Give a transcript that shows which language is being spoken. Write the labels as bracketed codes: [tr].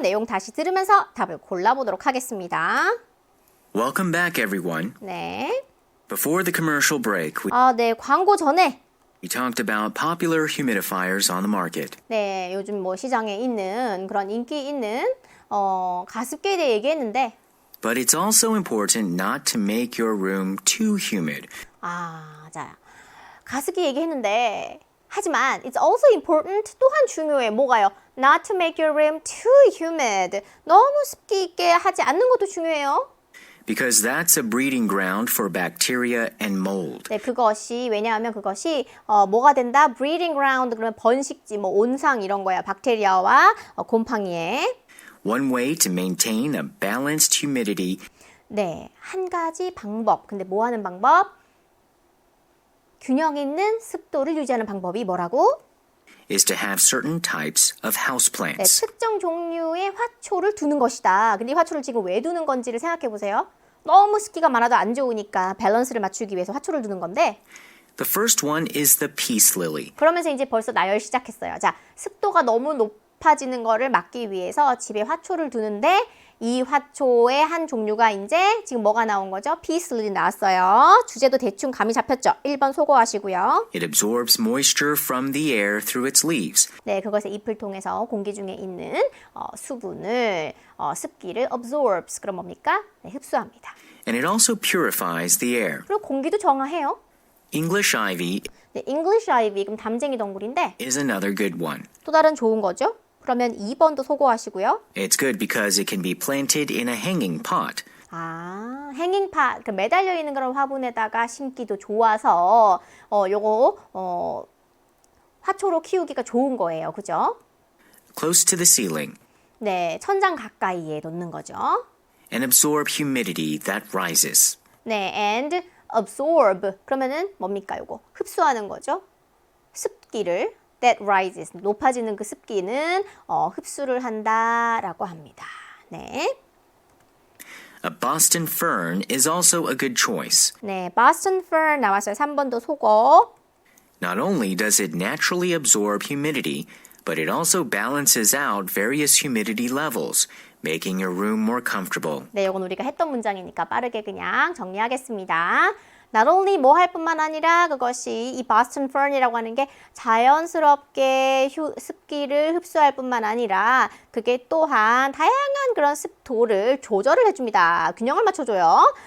[ko] 내용 다시 들으면서 답을 골라보도록 하겠습니다. [en] Welcome back, everyone. [ko] 네. [en] Before the commercial break, [ko] 네, 광고 전에 [en] we talked about popular humidifiers on the market. [ko] 네, 요즘 뭐 시장에 있는 그런 인기 있는 가습기에 대해 얘기했는데 [en] But it's also important not to make your room too humid. [ko] 맞아요. 가습기 얘기했는데 하지만 [en] it's also important [ko] 또한 중요해. 뭐가요? [en] Not to make your room too humid. [ko] 너무 습기 있게 하지 않는 것도 중요해요. [en] Because that's a breeding ground for bacteria and mold. [ko] 네, 왜냐하면 그것이 뭐가 된다? breeding ground 그러면 번식지, 뭐 온상 이런 거야. 박테리아와 곰팡이에. [en] One way to maintain a balanced humidity [ko] 네, 한 가지 방법. 근데 뭐 하는 방법? 균형 있는 습도를 유지하는 방법이 뭐라고? [en] is to have certain types of [ko] 네, [en] houseplants. [ko] 특정 종류의 화초를 두는 것이다. 근데 이 화초를 지금 왜 두는 건지를 생각해 보세요. 너무 습기가 많아도 안 좋으니까 밸런스를 맞추기 위해서 화초를 두는 건데 [en] The first one is the peace lily. [ko] 그러면서 이제 벌써 나열 시작했어요. 자, 습도가 너무 높아지는 거를 막기 위해서 집에 화초를 두는데 이 화초의 한 종류가 이제 지금 뭐가 나온 거죠? 피스 릴리 나왔어요. 주제도 대충 감이 잡혔죠? 1번 소거하시고요. [en] It absorbs moisture from the air through its leaves. [ko] 네, 그것을 잎을 통해서 공기 중에 있는 수분을, 습기를 absorbs, 그럼 뭡니까? 네, 흡수합니다. [en] And it also purifies the air. [ko] 그리고 공기도 정화해요. [en] English ivy [ko] 네, English ivy, 그럼 담쟁이 덩굴인데 [en] is another good one. [ko] 또 다른 좋은 거죠? 그러면 2번도 소거하시고요. [en] It's good because it can be planted in a hanging pot. [ko] 행잉팟, 그 매달려 있는 그런 화분에다가 심기도 좋아서 요거 화초로 키우기가 좋은 거예요. 그죠? [en] Close to the ceiling. [ko] 네, 천장 가까이에 놓는 거죠. [en] And absorb humidity that rises. [ko] 네, [en] and absorb. [ko] 그러면은 뭡니까, 요거? 흡수하는 거죠. 습기를 [en] that rises. [ko] 높아지는 그 습기는 흡수를 한다라고 합니다. 네. [en] A Boston fern is also a good choice. [ko] 네, Boston fern 나왔어요. 3번도 소거. [en] Not only does it naturally absorb humidity, but it also balances out various humidity levels, making your room more comfortable. [ko] 네, 이건 우리가 했던 문장이니까 빠르게 그냥 정리하겠습니다. [en] Not only [ko] 뭐 할 뿐만 아니라 그것이 이 Boston fern이라고 하는 게 자연스럽게 습기를 흡수할 뿐만 아니라 그게 또한 다양한 그런 습도를 조절을 해줍니다. 균형을 맞춰줘요.